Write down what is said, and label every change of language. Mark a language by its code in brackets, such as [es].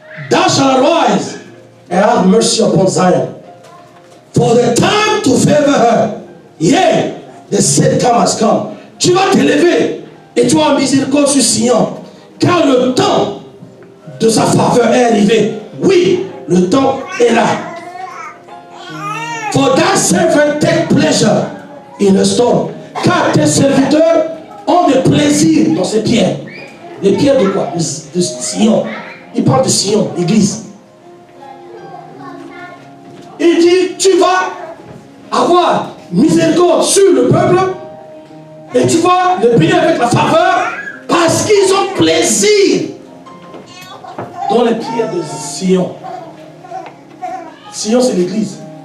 [en] Thou shalt arise and have mercy upon Zion, for the time to favor her, yea, the set time has come. [fr] Tu vas t'élever et tu vas en miséricorde sur Sion, car le temps de sa faveur est arrivé. Oui, le temps est là. [en] For thy servant take pleasure in a stone. [fr] Car tes serviteurs ont des plaisirs dans ces pierres. Les pierres de quoi? De Sion. Il parle de Sion, l'église. Il dit, tu vas avoir miséricorde sur le peuple et tu vas le bénir avec la faveur parce qu'ils ont plaisir dans les pierres de Sion. Sion, c'est l'église.